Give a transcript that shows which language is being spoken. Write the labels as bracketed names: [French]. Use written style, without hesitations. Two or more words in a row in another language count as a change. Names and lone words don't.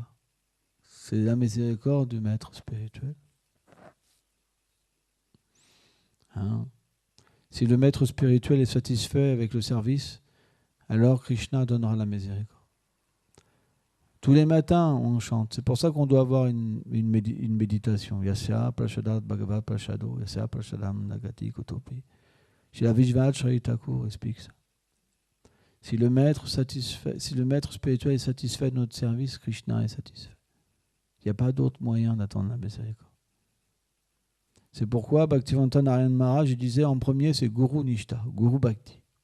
[French] C'est la miséricorde du maître spirituel. Si le maître spirituel est satisfait avec le service, alors Krishna donnera la miséricorde. Tous les matins, on chante. C'est pour ça qu'on doit avoir une méditation. [Sanskrit] Yasya Prashadat Bhagavat Prashado, Yasya Prashadam Nagati Kotopi. [French] Shri Vishwanath Chaitanya Thakur explique ça. Si le maître spirituel est satisfait de notre service, Krishna est satisfait. Il n'y a pas d'autre moyen d'attendre la miséricorde. C'est pourquoi Bhaktivedanta Narayana Maharaj disait en premier, c'est [Sanskrit] Guru Nishta, Guru Bhakti.